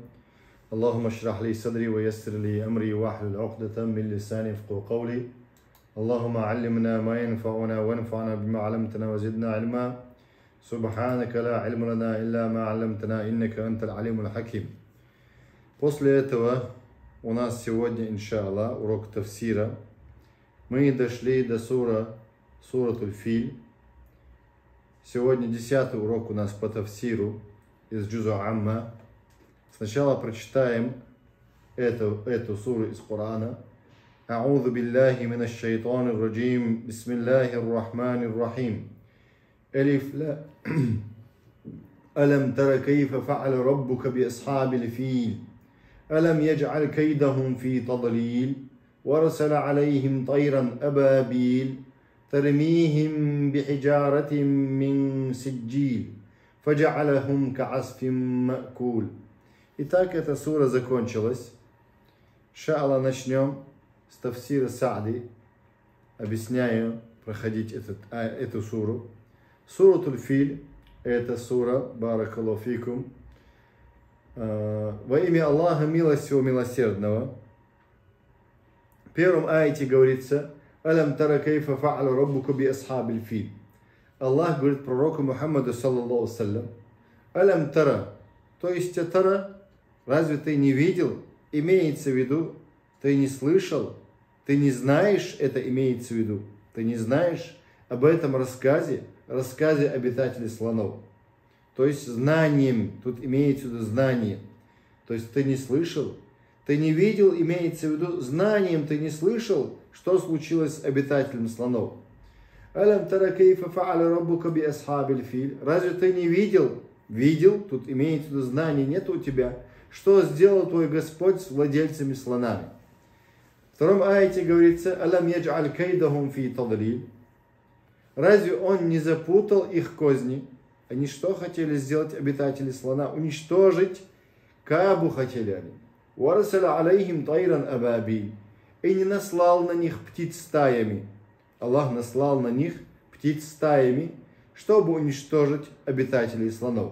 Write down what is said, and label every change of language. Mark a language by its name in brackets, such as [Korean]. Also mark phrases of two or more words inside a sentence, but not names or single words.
[Arabic] اللهم اشرح لي صدري ويسر لي أمري واحلل عقدة من لساني يفقهوا قولي. اللهم علمنا ما ينفعنا وانفعنا بما علمتنا وزدنا علما. سبحانك لا علم لنا إلا ما علمتنا إنك أنت العليم الحكيم. [Russian] После этого у нас сегодня, иншаллах, урок тафсира. Мы дошли до суратуль Филь. Сегодня 10-й урок у нас по тафсиру из Джузу Амма. Сначала прочитаем эту суру из Корана. [Arabic] أعوذ بالله من الشيطان الرجيم. بسم الله الرحمن الرحيم. ألف لا. ألم تر كيف فعل ربك بأصحاب الفيل. ألم يجعل كيدهم في تضليل. وأرسل عليهم طيرا أبابيل. ترميهم بحجارة من سجيل فجعلهم كعصف مأكول. [Russian] Итак, эта сура закончилась. Иншаллах, начнем с тафсира Са'ди. Объясняю, проходить эту суру. Суратуль Филь, это сура, [Arabic] بارك الله فيكم, [Russian] во имя Аллаха милостивого милосердного. В первом аяте говорится: [Arabic] ألم تر كيف فعل ربك بأصحاب الفيل. [Russian] Аллах говорит пророку Мухаммаду [Arabic] صلى الله عليه وسلم: ألم تر, [Russian] то есть тара, разве ты не видел? Имеется в виду, ты не слышал, ты не знаешь, это имеется в виду. Ты не знаешь об этом рассказе обитателей слонов. То есть знанием, тут имеется в виду знание. То есть ты не слышал, ты не видел, имеется в виду знанием, ты не слышал, что случилось с обитателем слонов. [Arabic] ألم تر كيف فعل ربك بأصحاب الفيل. [Russian] Разве ты не видел? Видел, тут имеется в виду знание, нет у тебя. Что сделал твой Господь с владельцами слонами? В втором аяте говорится: [Arabic] ألم يجعل كيدهم في تضليل. [Russian] Разве он не запутал их козни? Они что хотели сделать, обитатели слона? Уничтожить Каабу хотели они. [Arabic] وأرسل عليهم طيرا أبابيل. [Russian] И не наслал на них птиц стаями. Аллах наслал на них птиц стаями, чтобы уничтожить обитателей слонов.